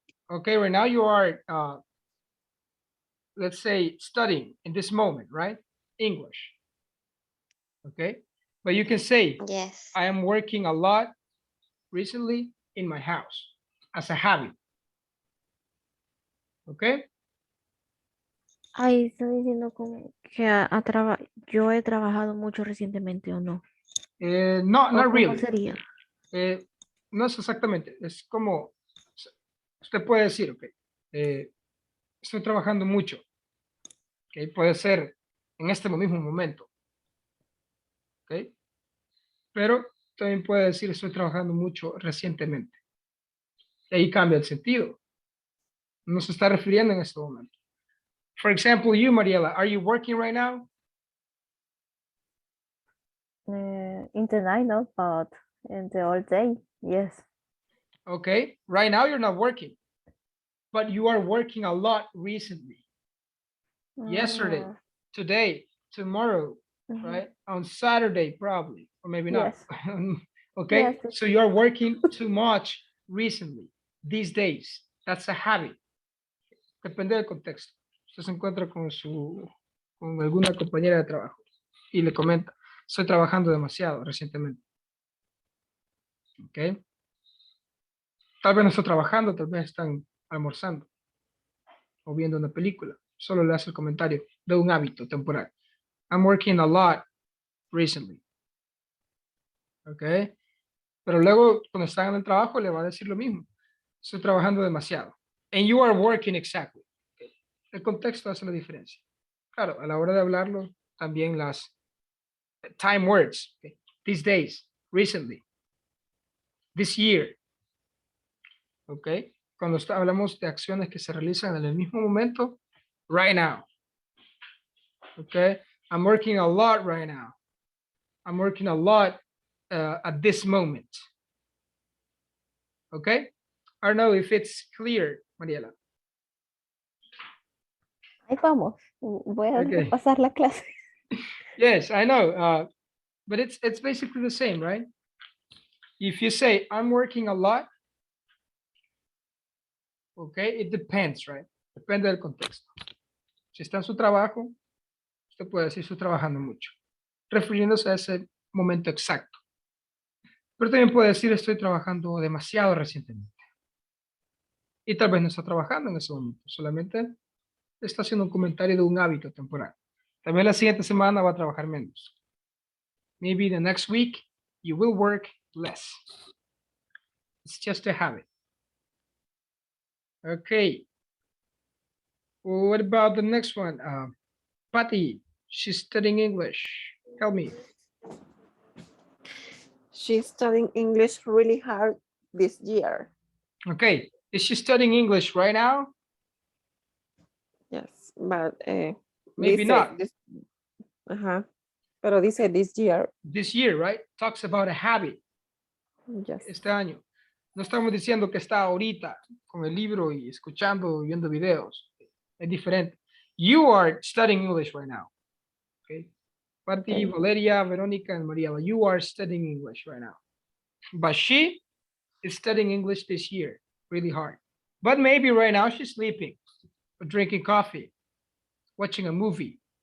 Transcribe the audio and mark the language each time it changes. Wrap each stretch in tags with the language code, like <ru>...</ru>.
<en>Okay, right now you are, let's say, studying in this moment, right? English. Okay, but you can say, Yes. I am working a lot recently in my house as a habit. Okay,</en> <es>Ahí está diciendo como que yo he trabajado mucho recientemente o no.</es> <en>no,</en> <es>¿O</es> <en>not</en> <es>cómo</es> <en>really.</en> <es>sería? No es exactamente, es como, usted puede decir, ok, estoy trabajando mucho, ok, puede ser en este mismo momento, ok, pero también puede decir estoy trabajando mucho recientemente. Y ahí cambia el sentido. No se está refiriendo en este momento.</es> <en>For example, you, Mariela, are you working right now? In the night, no, but in the all day, yes. Okay, right now you're not working, but you are working a lot recently. Yesterday, today, tomorrow, Mhm. right? On Saturday, probably, or maybe not. Yes. Okay, Yes. so you're working too much recently, these days. That's a habit.</en> <es>Depende del contexto. Usted se encuentra con alguna compañera de trabajo y le comenta, estoy trabajando demasiado recientemente. Ok. Tal vez no está trabajando, tal vez están almorzando o viendo una película. Solo le hace el comentario de un hábito temporal.</es> <en>I'm working a lot recently. Ok.</en> <es>Pero luego, cuando están en el trabajo, le va a decir lo mismo. Estoy trabajando demasiado.</es> <en>And you are working exactly. Okay.</en> <es>El contexto hace la diferencia. Claro, a la hora de hablarlo, también las time words.</es> <en>Okay. These days, recently, this year. Ok.</en> <es>Cuando hablamos de acciones que se realizan en el mismo momento,</es> <en>right now. Okay. I'm working a lot right now. I'm working a lot at this moment. Okay. I don't know if it's clear, Mariela.</en> <es>Ahí vamos. Voy a</es> <en>Okay.</en> <es>repasar la clase.</es> <en>Yes, I know. But it's basically the same, right? If you say I'm working a lot, okay, it depends, right?</en> <es>Depende del contexto. Si está en su trabajo, usted puede decir estoy trabajando mucho, refiriéndose a ese momento exacto. Pero también puede decir estoy trabajando demasiado recientemente. Y tal vez no está trabajando en ese momento, solamente está haciendo un comentario de un hábito temporal. Tal vez la siguiente semana va a trabajar menos.</es> <en>Maybe the next week you will work less. It's just a habit. Okay. What about the next one? Patty, she's studying English. Help me. She's studying English really hard this year. Okay. Is she studying English right now? Yes, but Maybe</en> <es>dice</es> <en>not.</en> <es>Ajá. Pero dice</es> <en>this year. This year, right? Talks about a habit. Yes.</en> <es>Este año. No estamos diciendo que está ahorita con el libro y escuchando y viendo videos. Es diferente.</es> <en>You are studying English right now. Okay. Patty, Okay. Valeria, Veronica, and Mariela, you are studying English right now. But she is studying English this year really hard. But maybe right now she's sleeping or drinking coffee, watching a movie.</en>